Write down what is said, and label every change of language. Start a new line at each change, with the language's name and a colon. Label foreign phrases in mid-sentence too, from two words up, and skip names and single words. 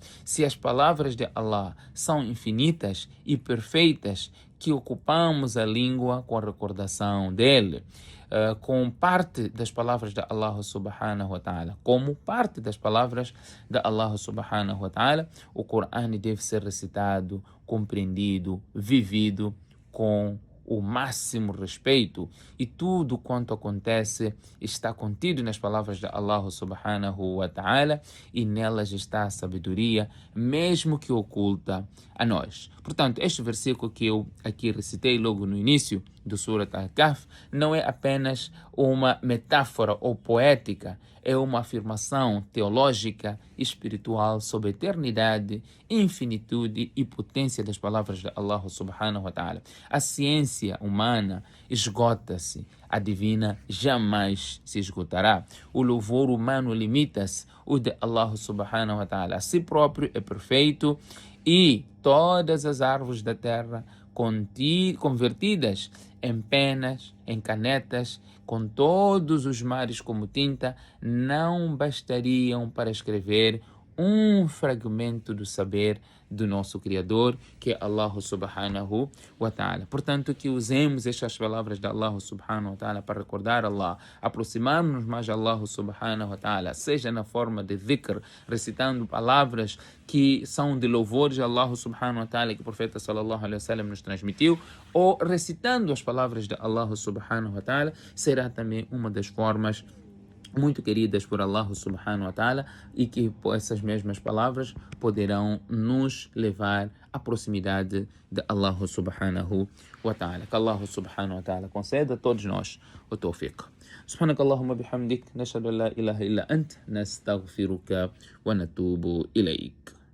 Portuguese: Se as palavras de Allah são infinitas e perfeitas, que ocupamos a língua com a recordação dele, com parte das palavras de Allah
Arabic: سبحانه وتعالى,
Portuguese: como parte das palavras de Allah
Arabic: سبحانه وتعالى,
Portuguese: o Coran deve ser recitado, compreendido, vivido com o máximo respeito, e tudo quanto acontece está contido nas palavras de Allah
Arabic: سبحانه وتعالى,
Portuguese: e nelas está a sabedoria, mesmo que oculta a nós. Portanto, este versículo que eu aqui recitei logo no início do Surat Al-Kahf não é apenas uma metáfora ou poética, é uma afirmação teológica e espiritual sobre a eternidade, infinitude e potência das palavras de Allah
Arabic: سبحانه وتعالى.
Portuguese: A ciência humana esgota-se, a divina jamais se esgotará. O louvor humano limita-se, o de Allah
Arabic: سبحانه وتعالى
Portuguese: a si próprio é perfeito, e todas as árvores da terra convertidas em penas, em canetas, com todos os mares como tinta, não bastariam para escrever um fragmento do saber do nosso Criador, que é Allah
Arabic: سبحانه وتعالى.
Portuguese: Portanto, que usemos estas palavras de Allah
Arabic: سبحانه وتعالى
Portuguese: para recordar Allah, aproximarmos mais de Allah subhanahu wa ta'ala, seja na forma de dhikr, recitando palavras que são de louvores a Allah
Arabic: سبحانه وتعالى,
Portuguese: que o profeta
Arabic: صلى الله عليه وسلم
Portuguese: nos transmitiu, ou recitando as palavras de Allah
Arabic: سبحانه وتعالى,
Portuguese: será também uma das formas muito queridas por Allah
Arabic: سبحانه وتعالى,
Portuguese: e que essas mesmas palavras poderão nos levar à proximidade de Allah
Arabic: سبحانه وتعالى.
Portuguese: Que Allah
Arabic: سبحانه وتعالى
Portuguese: conceda a todos nós o tawfiq.
Arabic: سبحانك اللهم بحمدك نشهد أن لا إله إلا أنت نستغفرك ونتوب إليك.